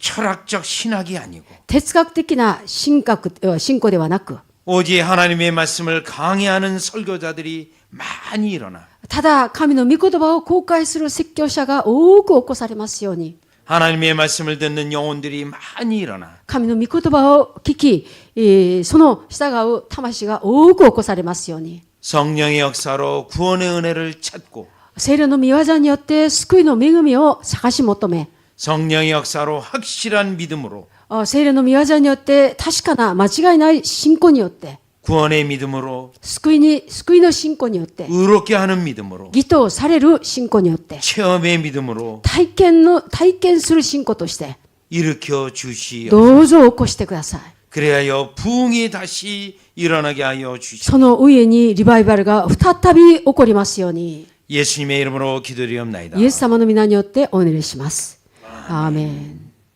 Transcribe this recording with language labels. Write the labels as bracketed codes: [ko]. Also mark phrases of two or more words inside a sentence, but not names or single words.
[ko] 철학적 신학이 아니고 [ja] 哲学的な信仰ではなく、 [ko] 오직 하나님의 말씀을 강해하는 설교자들이 많이 일어나 [ja] ただ神の御言葉を公開する説教者が多く起こされますように、 [ko] 하나님의 말씀을 듣는 영혼들이 많이 일어나 [ja] 神の御言葉を聞き、その従う魂が多く起こされますように、 [ko] 성령의 역사로 구원의 은혜를 찾고 [ja] 聖霊の御業によって救いの恵みを探し求め、 [ko] 성령의 역사로 확실한 믿음으로 [ja] 聖霊の御業によって確かな間違いない信仰によって、 [ko] 구원의 믿음으로 [ja] 救いの信仰によって、 [ko] 의롭게 하는 믿음으로 [ja] 義とされる信仰によって、 [ko] 체험의 믿음으로 [ja] 体験する信仰として、 [ko] 일으켜 주시옵소서. [ja] どうぞ起こしてください。 [ko] 그래야 부흥이 다시 일어나게 하여 주시옵소서. [ja] その上にリバイバルが再び起こりますように、 [ko] 예수님의 이름으로 기도드리옵나이다. [ja] イエス様の皆によってお祈りします。アーメン。